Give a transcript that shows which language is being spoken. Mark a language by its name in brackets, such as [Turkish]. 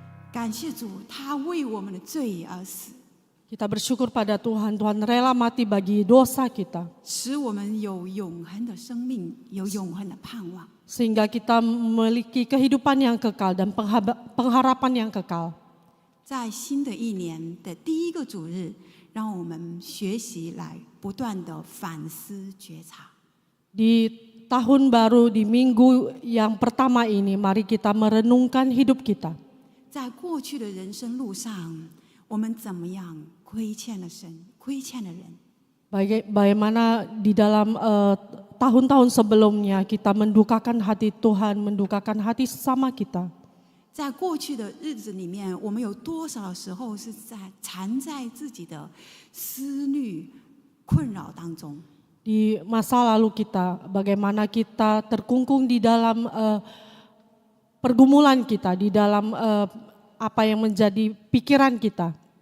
[Chinese] 感谢主，他为我们的罪而死。 [Indonesian] Kita bersyukur pada Tuhan, Tuhan rela mati bagi dosa kita. [Chinese] 使我们有永恒的生命，有永恒的盼望。 [Indonesian] Sehingga kita memiliki kehidupan yang kekal dan pengharapan yang kekal. [Chinese] 在新的一年的第一个主日，让我们学习来不断的反思觉察。 [Indonesian] Di tahun baru, di minggu yang pertama ini, mari kita merenungkan hidup kita. [Chinese] 在过去的人生路上，我们怎么样亏欠了神，亏欠了人？ [Indonesian] Bagaimana di dalam tahun-tahun sebelumnya kita mendukakan hati Tuhan, mendukakan hati sesama kita. [Chinese] 在过去的日子里面，我们有多少时候是在缠在自己的思虑困扰当中？ [Indonesian] di masa lalu kita, bagaimana kita terkungkung di dalam pergumulan kita, di dalam apa yang menjadi pikiran kita.